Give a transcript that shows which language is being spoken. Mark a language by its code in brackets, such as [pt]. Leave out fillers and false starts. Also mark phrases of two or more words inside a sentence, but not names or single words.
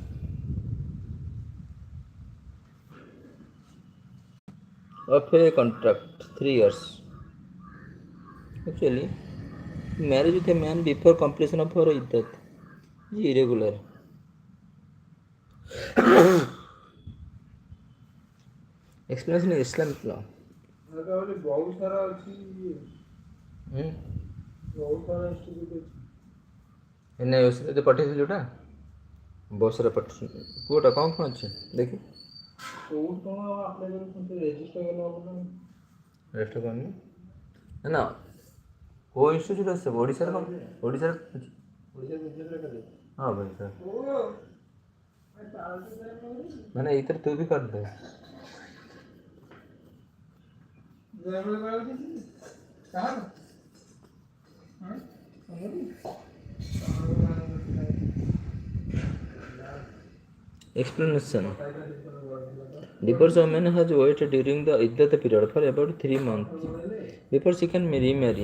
[en] Of a contract, 3 years. Actually, marriage with a man before completion of her iddat is irregular. Explanation in Islamic law. [or] ଏଇନା ପଠେଇଥିଲି ଯୋଉଟା ବହୁତ ସାରା ପଠେଇ କୋଉଟା କ'ଣ କ'ଣ ଅଛି ଦେଖି ରେଜିଷ୍ଟର କରିନି ନା କୋଉ ଇନଷ୍ଟିଚ୍ୟୁଟ୍ ଅଛି ଓଡ଼ିଶାରେ କ'ଣ ଓଡ଼ିଶାରେ ହଁ ଭାଇ ସାର୍ ମାନେ ଏଇଥିରେ ତୁ ବି କରିଦେ Explanation. [en] Divorced woman has waited during the iddat period for about 3 months before she can remarry.